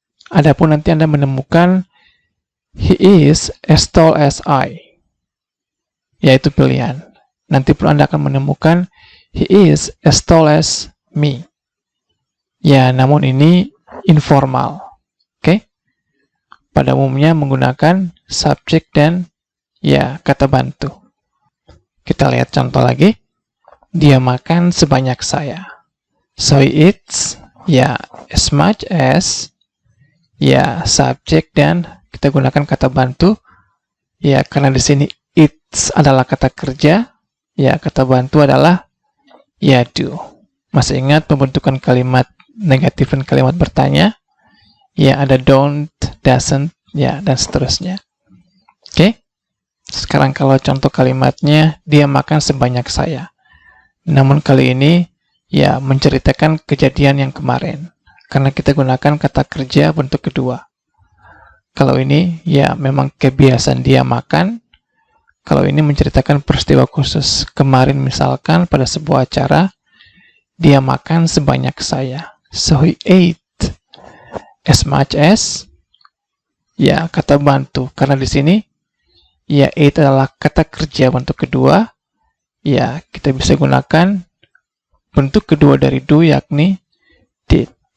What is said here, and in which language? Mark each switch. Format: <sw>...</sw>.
<id>Adapun nanti Anda menemukan</id> <en>he is as tall as I.</en> <id>Yaitu pilihan. Nanti perlu Anda akan menemukan</id> <en>he is as tall as me.</en> <id>Ya, namun ini informal. Oke? Pada umumnya menggunakan subjek dan, ya, kata bantu. Kita lihat contoh lagi. Dia makan sebanyak saya.</id> <en>So he eats,</en> <id>ya,</id> <en>as much as,</en> <id>ya, subjek dan kita gunakan kata bantu, ya, karena di sini eats adalah kata kerja, ya, kata bantu adalah, ya, do. Masih ingat pembentukan kalimat negatif dan kalimat bertanya? Ya, ada don't, doesn't, ya, dan seterusnya. Oke? Sekarang kalau contoh kalimatnya, dia makan sebanyak saya. Namun kali ini, ya, menceritakan kejadian yang kemarin. Karena kita gunakan kata kerja bentuk kedua. Kalau ini, ya, memang kebiasaan dia makan. Kalau ini menceritakan peristiwa khusus. Kemarin misalkan pada sebuah acara, dia makan sebanyak saya.</id> <en>So he ate as much as,</en> <id>ya, kata bantu. Karena di sini, ya, ate adalah kata kerja bentuk kedua. Ya, kita bisa gunakan bentuk kedua dari do, yakni did.</id>